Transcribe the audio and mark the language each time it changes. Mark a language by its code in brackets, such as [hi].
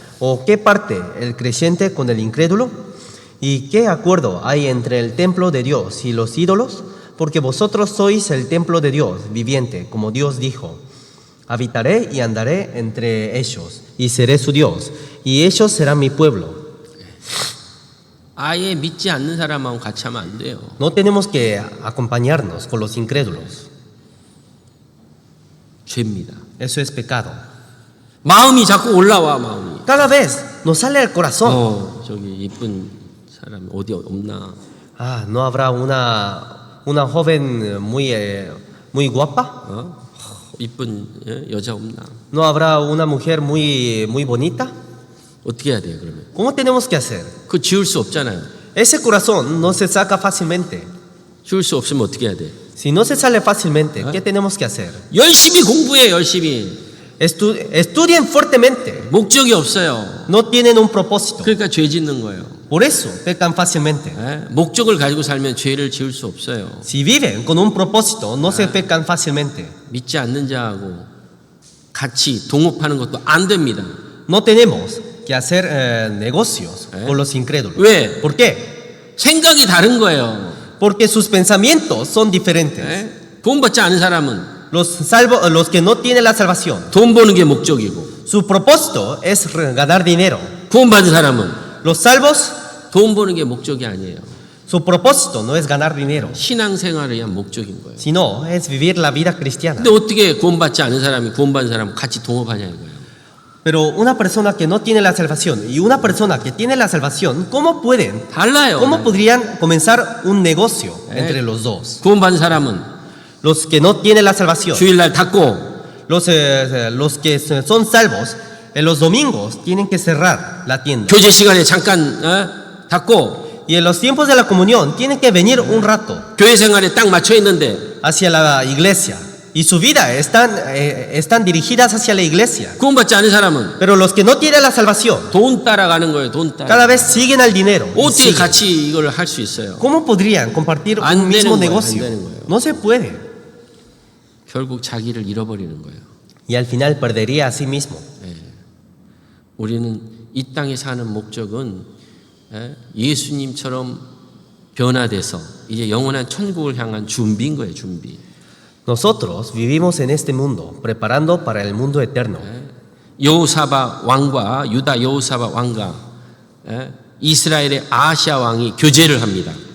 [es] ¿O qué parte el creyente con el incrédulo? ¿Y qué acuerdo hay entre el templo de Dios y los ídolos? Porque vosotros sois el templo de Dios viviente, como Dios dijo: habitaré y andaré entre ellos, y seré su Dios, y ellos serán mi pueblo. [ko] 아예 믿지 않는 사람하고 같이 하면 안 돼요. [es] No tenemos que acompañarnos con los incrédulos. [ko] 죄입니다. [es] Eso es pecado. [ko] 마음이 자꾸 올라와, 마음이. [es] Cada vez nos sale el corazón. [ko] 저기 이쁜 사람 어디 없나? [es] ¿No habrá una joven muy guapa? [ko] 이쁜 여자 없나? [es] ¿No habrá una mujer muy bonita? [ko] 어떻게 해야 돼요, 그러면? [es] ¿Cómo tenemos que hacer? [ko] 그거 지울 수 없잖아요. [es] Ese corazón no se saca fácilmente. [ko] 지울 수 없으면 어떻게 해야 돼? [es] Si no se sale fácilmente, ¿qué tenemos que hacer? [ko] 열심히 공부해, 열심히. [es] Estudien fuertemente. [ko] 목적이 없어요. [es] No tienen un propósito. [ko] 그러니까 죄 짓는 거예요. [es] Por eso pecan fácilmente. [ko] 목적을 가지고 살면 죄를 지을 수 없어요. [es] Si viven con un propósito, no se pecan fácilmente. [ko] 믿지 않는 자하고 같이 동업하는 것도 안 됩니다. [es] No tenemos que hacer negocios con los incrédulos. [ko] 왜? [es] ¿Por qué? [ko] 생각이 다른 거예요. [es] Porque sus pensamientos son diferentes. [ko] 구원받지 않은 사람은 [es] Los que no tienen la salvación, [ko] 돈 버는 게 목적이고, [es] su propósito es ganar dinero. [ko] 구원받은 사람은 [es] Los salvos, [ko] 돈 버는 게 목적이 아니에요. [es] su propósito no es ganar dinero, [ko] 신앙생활을 위한 목적인 거예요. [es] sino es vivir la vida cristiana. [ko] 근데 어떻게 구원받지 않은 사람이 구원받은 사람 같이 동업하냐 이거예요. [es] Pero una persona que no tiene la salvación y una persona que tiene la salvación, ¿cómo [ko] 달라요. [es] podrían comenzar un negocio entre los dos? [ko] 구원받은 사람은 [es] los que no tienen la salvación, [ko] 주일날 닫고 [es] los que son salvos, en los domingos tienen que cerrar la tienda. [ko] 교제 시간에 잠깐 닫고 [es] Y en los tiempos de la comunión tienen que venir un rato [ko] 교회 생활에 딱 맞춰 있는데 [es] hacia la iglesia. Y su vida están dirigidas hacia la iglesia. [ko] 구원받지 않은 사람은 [es] Pero los que no tienen la salvación, [ko] 돈 따라가는 거예요. 돈 따라. [es] cada vez siguen al dinero. y [ko] 어떻게 [es] siguen. [ko] 같이 이걸 할 수 있어요? [es] ¿Cómo podrían compartir [ko] 안 [es] un mismo [ko] 되는 거예요, [es] negocio? [ko] 안 되는 거예요. [es] No se puede. [ko] 결국 자기를 잃어버리는 거예요. [es] Y al final perdería a sí mismo. [ko] 우리는 이 땅에 사는 목적은 예수님처럼 변화돼서 이제 영원한 천국을 향한 준비인 거예요. 준비. [es] Nosotros vivimos en este mundo, preparando para el mundo eterno. [ko] 여호사밧 왕과 유다 여호사밧 왕과 이스라엘의 아하시아 왕이 교제를 합니다.